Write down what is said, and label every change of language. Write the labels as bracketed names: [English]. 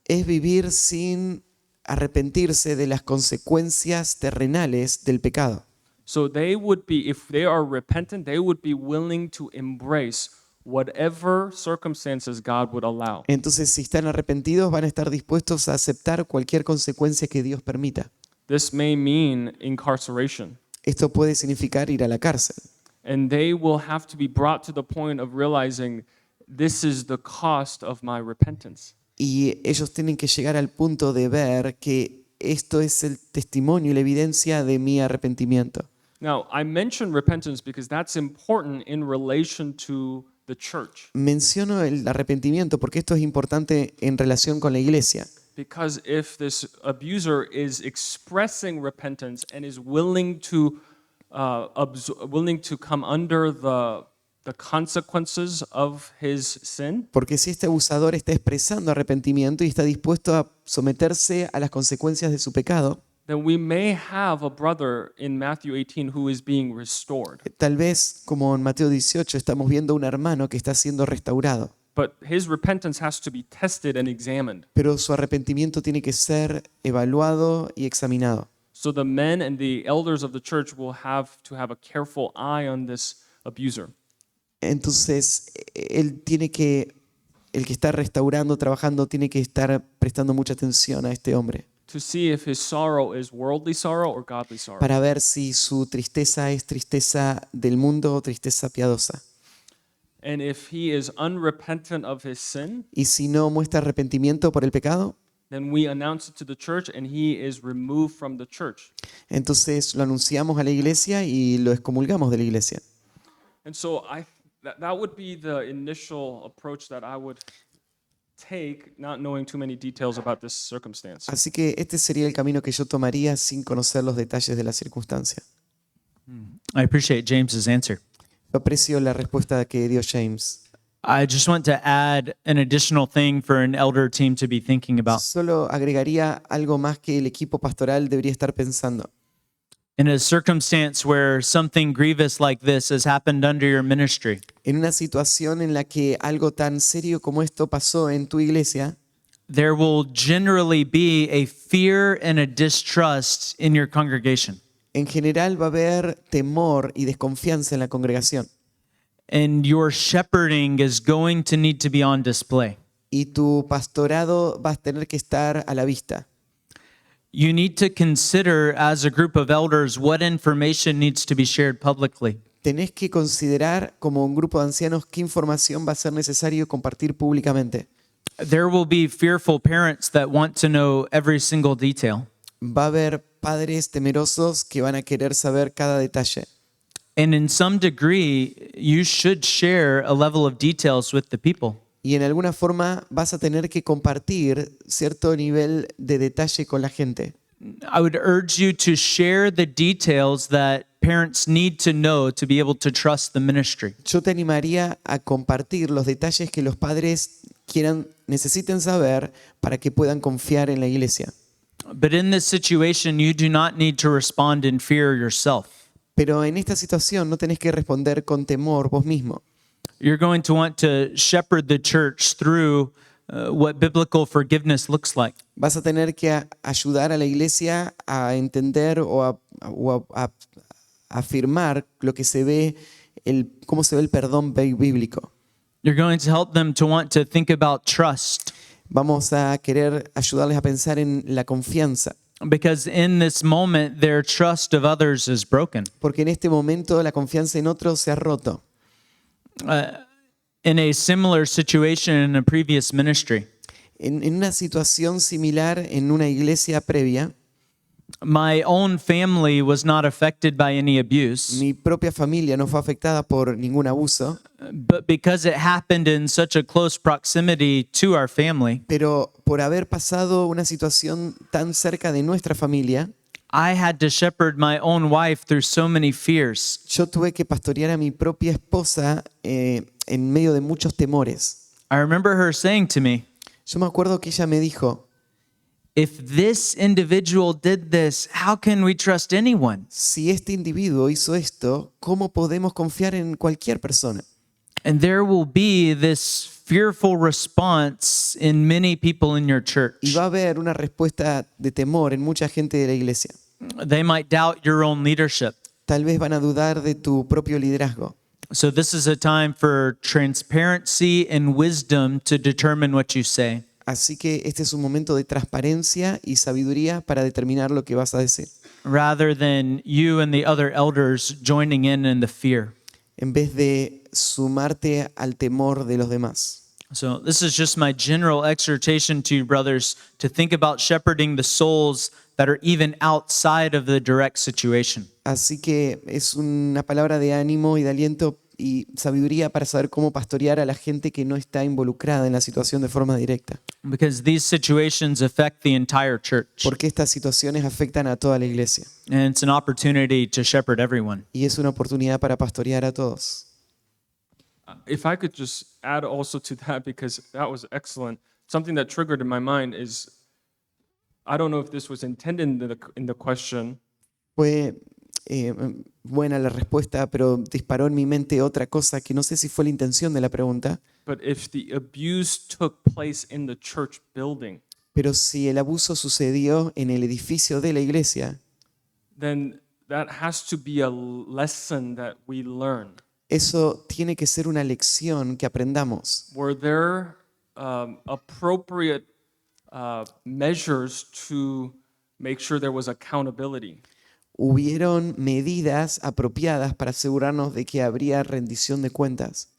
[Spanish] es vivir sin arrepentirse de las consecuencias terrenales del pecado. [English] So they would be, if they are repentant, they would be willing to embrace whatever circumstances God would allow. [Spanish] Entonces, si están arrepentidos, van a estar dispuestos a aceptar cualquier consecuencia que Dios permita. [English] This may mean incarceration. [Spanish] Esto puede significar ir a la cárcel. [English] And they will have to be brought to the point of realizing this is the cost of my repentance. [Spanish] Y ellos tienen que llegar al punto de ver que esto es el testimonio y la evidencia de mi arrepentimiento. [English] Now, I mention repentance because that's important in relation to the church. [Spanish] Menciono el arrepentimiento porque esto es importante en relación con la iglesia. [English] Because if this abuser is expressing repentance and is willing to come under the consequences of his sin, [Spanish] Porque si este abusador está expresando arrepentimiento y está dispuesto a someterse a las consecuencias de su pecado, [English] then we may have a brother in Matthew 18 who is being restored. [Spanish] Tal vez, como en Mateo 18, estamos viendo un hermano que está siendo restaurado, [English] But his repentance has to be tested and examined. [Spanish] pero su arrepentimiento tiene que ser evaluado y examinado. [English] So the men and the elders of the church will have to have a careful eye on this abuser. [Spanish] Entonces, el que está restaurando, trabajando, tiene que estar prestando mucha atención a este hombre [English] To see if his sorrow is worldly sorrow or godly sorrow. [Spanish] para ver si su tristeza es tristeza del mundo o tristeza piadosa. [English] And if he is unrepentant of his sin, [Spanish] Y si no muestra arrepentimiento por el pecado, [English] then we announce it to the church and he is removed from the church. [Spanish] entonces lo anunciamos a la iglesia y lo excomulgamos de la iglesia. [English] And so that would be the initial approach that I would take, not knowing too many details about this circumstance. [Spanish] Así que este sería el camino que yo tomaría sin conocer los detalles de la circunstancia. [English] I appreciate James's answer. [Spanish] Yo aprecio la respuesta que dio James. [English] I just want to add an additional thing for an elder team to be thinking about. [Spanish] Solo agregaría algo más que el equipo pastoral debería estar pensando. [English] In a circumstance where something grievous like this has happened under your ministry, [Spanish] En una situación en la que algo tan serio como esto pasó en tu iglesia, [English] there will generally be a fear and a distrust in your congregation. [Spanish] en general va a haber temor y desconfianza en la congregación. [English] And your shepherding is going to need to be on display. [Spanish] Y tu pastorado va a tener que estar a la vista. [English] You need to consider as a group of elders what information needs to be shared publicly. [Spanish] Tenés que considerar como un grupo de ancianos qué información va a ser necesario compartir públicamente. [English] There will be fearful parents that want to know every single detail. [Spanish] Va a haber padres temerosos que van a querer saber cada detalle. [English] And in some degree, you should share a level of details with the people. [Spanish] Y en alguna forma vas a tener que compartir cierto nivel de detalle con la gente. [English] I would urge you to share the details that parents need to know to be able to trust the ministry. [Spanish] Yo te animaría a compartir los detalles que los padres necesiten saber para que puedan confiar en la iglesia. [English] But in this situation, you do not need to respond in fear yourself. [Spanish] Pero en esta situación no tenés que responder con temor vos mismo. [English] You're going to want to shepherd the church through what biblical forgiveness looks like. [Spanish] Vas a tener que ayudar a la iglesia a entender o a afirmar lo que se ve, cómo se ve el perdón bíblico. [English] You're going to help them to want to think about trust. [Spanish] Vamos a querer ayudarles a pensar en la confianza, [English] Because in this moment, their trust of others is broken. [Spanish] porque en este momento la confianza en otros se ha roto. [English] In a similar situation in a previous ministry, [Spanish] En una situación similar en una iglesia previa, [English] my own family was not affected by any abuse, [Spanish] mi propia familia no fue afectada por ningún abuso, [English] but because it happened in such a close proximity to our family, [Spanish] pero por haber pasado una situación tan cerca de nuestra familia, [English] I had to shepherd my own wife through so many fears. [Spanish] yo tuve que pastorear a mi propia esposa en medio de muchos temores. [English] I remember her saying to me, [Spanish] Yo me acuerdo que ella me dijo, [English] if this individual did this, how can we trust anyone? [Spanish] si este individuo hizo esto, ¿cómo podemos confiar en cualquier persona? [English] And there will be this fearful response in many people in your church. [Spanish] Y va a haber una respuesta de temor en mucha gente de la iglesia. [English] They might doubt your own leadership. [Spanish] Tal vez van a dudar de tu propio liderazgo. [English] So this is a time for transparency and wisdom to determine what you say. [Spanish] Así que este es un momento de transparencia y sabiduría para determinar lo que vas a decir, [English] rather than you and the other elders joining in the fear. [Spanish] en vez de sumarte al temor de los demás. [English] So this is just my general exhortation to you, brothers, to think about shepherding the souls that are even outside of the direct situation. [Spanish] Así que es una palabra de ánimo y de aliento y sabiduría para saber cómo pastorear a la gente que no está involucrada en la situación de forma directa. [English] Because these situations affect the entire church. [Spanish] Porque estas situaciones afectan a toda la iglesia. [English] And it's an opportunity to shepherd everyone. [Spanish] Y es una oportunidad para pastorear a todos. [English] If I could just add also to that, because that was excellent, something that triggered in my mind is I don't know if this was intended in the question, [Spanish] Fue buena la respuesta, pero disparó en mi mente otra cosa que no sé si fue la intención de la pregunta, [English] but if the abuse took place in the church building, [Spanish] pero si el abuso sucedió en el edificio de la iglesia, [English] then that has to be a lesson that we learn. [Spanish] eso tiene que ser una lección que aprendamos. [English] Were there appropriate measures to make sure there was accountability? [Spanish] Hubieron medidas apropiadas para asegurarnos de que habría rendición de cuentas.